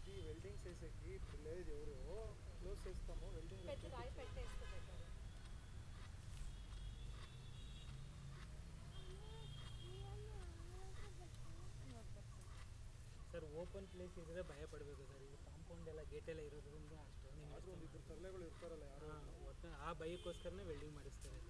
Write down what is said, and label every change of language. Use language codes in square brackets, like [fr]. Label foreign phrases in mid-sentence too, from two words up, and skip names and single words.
[te] వెల్డింగ్ చేసేకి ఇప్పుడు లేదు ఎవరు క్లోజ్ చేస్తాము వెల్డింగ్ పెద్ద రాయి పెట్టేస్తే బెటర్. [kn] ಸರ್ [en] open place [kn] ಇದ್ದರೆ ಭಯ ಪಡಬೇಕು ಸರ್. ಇದು ಕಾಂಪೌಂಡ್ ಎಲ್ಲ ಗೇಟ್ ಎಲ್ಲ ಇರೋದ್ರಿಂದ ಅಷ್ಟೊಂದು ಆದ್ರೂ ಒಂದು ಇಬ್ಬರು ತರಲೆಗಳು ಇರ್ತಾರಲ್ಲ ಯಾರು ಒಟ್ಟು ಆ ಭಯಕ್ಕೋಸ್ಕರನೇ ವೆಲ್ಡಿಂಗ್ ಮಾಡಿಸ್ತಾರೆ ಸರ್.